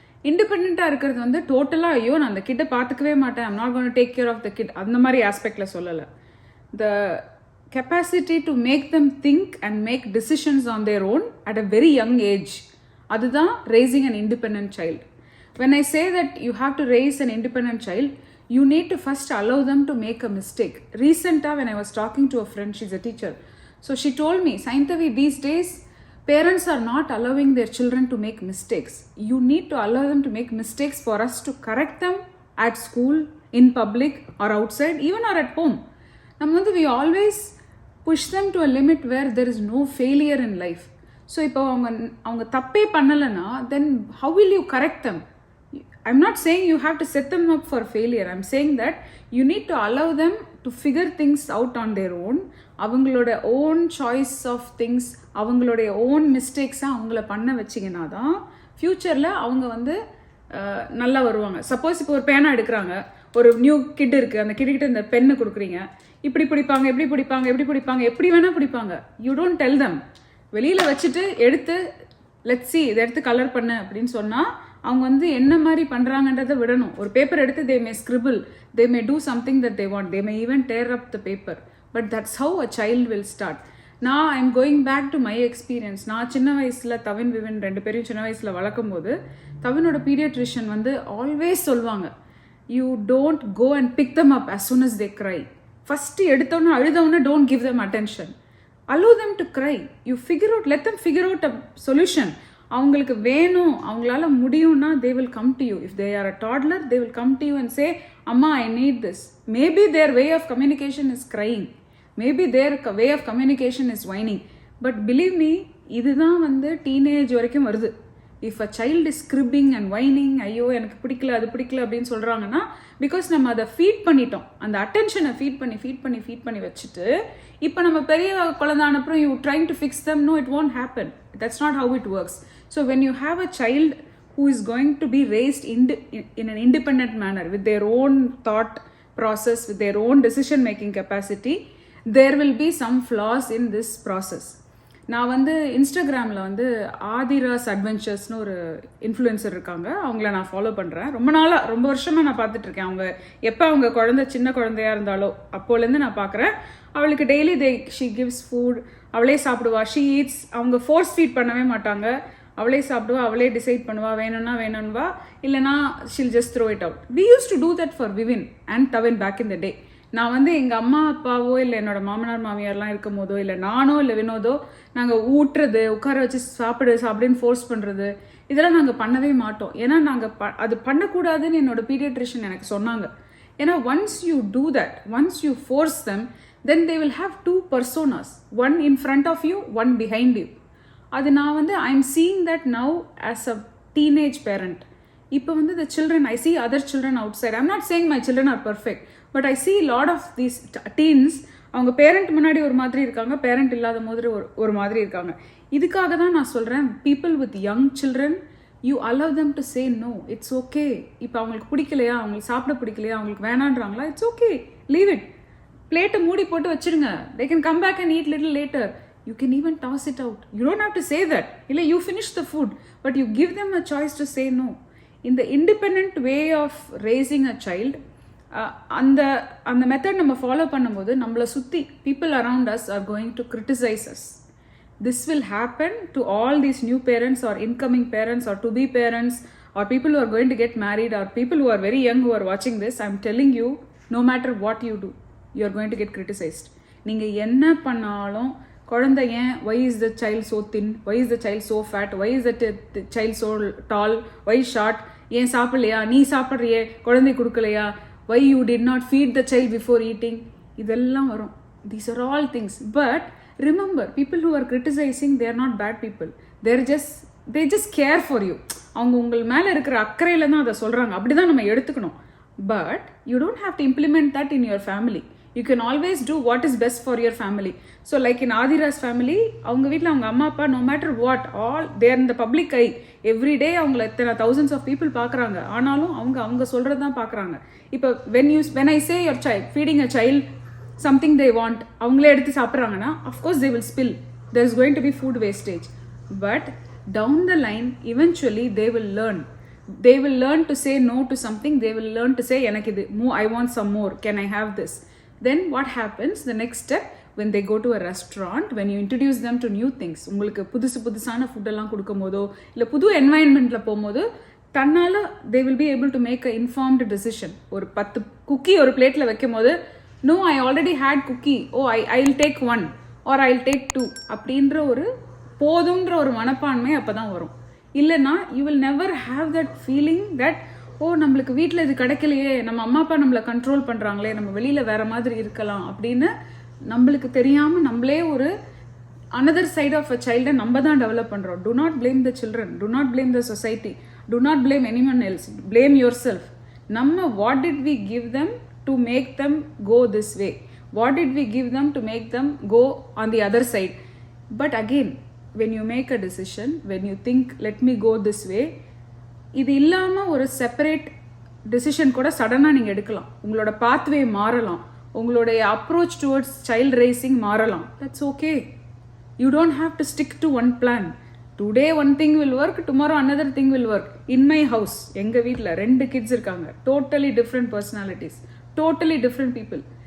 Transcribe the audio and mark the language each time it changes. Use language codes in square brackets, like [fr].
[ta] இண்டிபெண்ட்டாக இருக்கிறது வந்து டோட்டலாக ஐயோ நான் அந்த கிட்டை பார்த்துக்கவே மாட்டேன், [en] I'm not gonna take care of the kit, [ta] அந்த மாதிரி ஆஸ்பெக்டில் சொல்லலை. [en] the capacity to make them think and make decisions on their own at a very young age, [ta] அதுதான் [en] raising an independent child. When I say that you have to raise an independent child, you need to first allow them to make a mistake. Recently, when I was talking to a friend, she's a teacher. So she told me, Saintavi, these days, parents are not allowing their children to make mistakes. You need to allow them to make mistakes for us to correct them at school, in public, or outside, even or at home. We always push them to a limit where there is no failure in life. So if [ta] அவங்க தப்பே பண்ணலைன்னா [en] then how will you correct them? I'm not saying you have to set them up for failure. I'm saying that you need to allow them to figure things out on their own. [ta] அவங்களோட [en] own choice of things, [ta] அவங்களோட [en] own mistakes [ta] அவங்கள பண்ண வச்சிங்கன்னா தான் ஃப்யூச்சரில் அவங்க வந்து நல்லா வருவாங்க. சப்போஸ் இப்போ ஒரு பேனா எடுக்கிறாங்க, ஒரு நியூ கிட் இருக்குது, அந்த கிட்ட இந்த பென்னு கொடுக்குறீங்க, இப்படி பிடிப்பாங்க, எப்படி பிடிப்பாங்க, எப்படி பிடிப்பாங்க, எப்படி வேணால் பிடிப்பாங்க. [en] You don't tell them. [ta] வெளியில் வச்சுட்டு எடுத்து லெட்ஸ் சி இதை எடுத்து கலர் பண்ணு அப்படின்னு சொன்னால் அவங்க வந்து என்ன மாதிரி பண்ணுறாங்கன்றதை விடணும். ஒரு பேப்பர் எடுத்து [en] They may scribble, they may do something that they want, they may even tear up the paper. But that's how a child will start. நான் I am going back to my experience. [ta] நான் சின்ன வயசில் தவின் விவின் 2 பேரையும் சின்ன வயசில் வளர்க்கும் போது தவினோட பீடியாட்ரிஷியன் வந்து ஆல்வேஸ் சொல்லுவாங்க, [en] You don't go and pick them up as soon as they cry. First [ta] எடுத்தோன்னே அழுதவொன்னே [en] Don't give them attention. Allow them to cry. You figure out, let them figure out a solution. [ta] அவங்களுக்கு வேணும், அவங்களால முடியும்னா [en] they will come to you. If they are a toddler, they will come to you and say, Amma, I need this. Maybe their way of communication is crying. Maybe their way of communication is whining. But believe me, [ta] இதுதான் வந்து teenage வரைக்கும் வருது. [en] If a child is cribbing and whining, [ta] ஐயோ எனக்கு பிடிக்கல அது பிடிக்கல அப்படின்னு சொல்கிறாங்கன்னா பிகாஸ் நம்ம அதை ஃபீட் பண்ணிட்டோம். அந்த அட்டென்ஷனை ஃபீட் பண்ணி வச்சுட்டு இப்போ நம்ம பெரிய குழந்தை அப்புறம் [en] You trying to fix them, no it won't happen. That's not how it works. So when you have a child who is going to be raised in an independent manner with their own thought process, with their own decision making capacity, there will be some flaws in this process. [ta] நான் வந்து இன்ஸ்டாகிராமில் வந்து ஆதிராஸ் அட்வென்ச்சர்ஸ்னு ஒரு influencer இருக்காங்க, அவங்கள நான் follow பண்ணுறேன். ரொம்ப வருஷமாக நான் பார்த்துட்ருக்கேன். அவங்க எப்போ அவங்க சின்ன குழந்தையாக இருந்தாலோ அப்போலேருந்து நான் பார்க்குறேன். அவளுக்கு டெய்லி [en] she gives food, [ta] அவளே சாப்பிடுவா, [en] She eats. [ta] அவங்க ஃபோர்ஸ் ஃபீட் பண்ணவே மாட்டாங்க, அவளே சாப்பிடுவா, அவளே டிசைட் பண்ணுவா, வேணும்வா, இல்லைனா [en] She'll just throw it out. We use to do that for Vivin and Thavin back in the day. [ta] நான் வந்து எங்கள் அம்மா அப்பாவோ இல்லை என்னோட மாமனார் மாமியார்லாம் இருக்கும் போதோ இல்லை நானோ இல்லை வினோதோ நாங்கள் ஊட்டுறது, உட்கார வச்சு சாப்பிடுன்னு ஃபோர்ஸ் பண்ணுறது, இதெல்லாம் நாங்கள் பண்ணவே மாட்டோம். ஏன்னா நாங்கள் அது பண்ணக்கூடாதுன்னு என்னோட பீடியாட்ரிஷியன் எனக்கு சொன்னாங்க. [en] ஏன்னா once you do that, once you force them, then they will have 2 personas, one in front of you, one behind you. [ta] அது நான் வந்து [en] I am seeing that now as a teenage parent. [ta] இப்போ வந்து [en] the children, I see other children outside. I'm not saying my children are perfect, but I see a lot of these teens, [ta] அவங்க parent முன்னாடி ஒரு மாதிரி இருக்காங்க, [en] Parent இல்லாத மாதிரி ஒரு மாதிரி இருக்காங்க. [ta] இதுக்காக தான் நான் சொல்கிறேன், [en] people with young children, you allow them to say no, it's okay. [ta] இப்போ அவங்களுக்கு பிடிக்கலையா, அவங்களுக்கு சாப்பிட பிடிக்கலையா, அவங்களுக்கு வேணான்றாங்களா, [en] it's okay, leave it. [ta] பிளேட்டை மூடி போட்டு வச்சுருங்க. [en] They can come back and eat little later. You can even toss it out. You don't have to say that. இல்லை you finish the food, but you give them a choice to say no. In the independent way of raising a child, [ta] அந்த method நம்ம follow பண்ணும்போது நம்மளை சுற்றி [en] people around us are going to criticize us. This will happen to all these new parents or incoming parents or to be parents or people who are going to get married or people who are very young who are watching this. I'm telling you, no matter what you do, you are going to get criticized. [ta] நீங்கள் என்ன பண்ணாலும் குழந்தை ஏன், [en] why is the child so thin, why is the child so fat, why is the child so tall, why short, [ta] ஏன் சாப்பிடலையா, நீ சாப்பிட்றியே குழந்தை கொடுக்கலையா, [en] why you did not feed the child before eating, [ta] இதெல்லாம் வரும். [en] These are all things. But remember, people who are criticizing, they are not bad people. They're just they just care for you. [ta] அவங்க உங்கள் மேலே இருக்கிற அக்கறையில் தான் அதை சொல்கிறாங்க, அப்படி தான் நம்ம எடுத்துக்கணும். [en] But you don't have to implement that in your family. You can always do what is best for your family. So like in Aadhira's family, [ta] அவங்க வீட்டில் அவங்க அம்மா அப்பா [en] no matter what all their [ta] இந்த பப்ளிக் ஐ எவ்ரிடே அவங்கள எத்தனை thousands of people பார்க்குறாங்க. ஆனாலும் அவங்க சொல்கிறது தான் பார்க்குறாங்க. [en] இப்போ when I say your child feeding a child something they want, [ta] அவங்களே எடுத்து சாப்பிட்றாங்கன்னா [en] Of course they will spill, there is going to be food wastage. But down the line eventually they will learn to say no to something. They will learn to say எனக்கு இது I want some more, can I have this? Then what happens, the next step, when they go to a restaurant, when you introduce them to new things, [ta] உங்களுக்கு புதுசான ஃபுட்டெல்லாம் கொடுக்கும் போதோ இல்லை புது என்வாயன்மெண்ட்டில் போகும்போது தன்னால் [en] they will be able to make a informed decision. [ta] ஒரு 10 குக்கி ஒரு பிளேட்டில் வைக்கும் போது [en] no, I already had cookie, oh I'll take 1 or I'll take 2 [ta] அப்படின்ற ஒரு போதுன்ற ஒரு மனப்பான்மை அப்போ தான் வரும். இல்லைன்னா [en] you will never have that feeling that oh [ta] நம்மளுக்கு வீட்டில் இது கிடைக்கலையே, நம்ம அம்மா அப்பா நம்மளை கண்ட்ரோல் பண்ணுறாங்களே, நம்ம வெளியில் வேறு மாதிரி இருக்கலாம் அப்படின்னு நம்மளுக்கு தெரியாமல் நம்மளே ஒரு [en] another side of a child [ta] நம்ம தான் டெவலப் பண்ணுறோம். [en] Do not blame the children, do not blame the society, do not blame anyone else, blame yourself. நம்ம what did we give them to make them go this way? What did we give them to make them go on the other side? But again, when you make a decision, when you think let me go this way, [ta] இது இல்லாமல் ஒரு separate decision கூட சடனாக நீங்கள் எடுக்கலாம். உங்களோட pathway மாறலாம், உங்களுடைய அப்ரோச் டுவர்ட்ஸ் சைல்ட் ரேசிங் மாறலாம். [en] That's okay. You don't have to stick to one plan. Today one thing will work, tomorrow another thing will work. In my house [ta] எங்கள் வீட்டில் 2 கிட்ஸ் இருக்காங்க, [en] Totally different personalities, totally different people.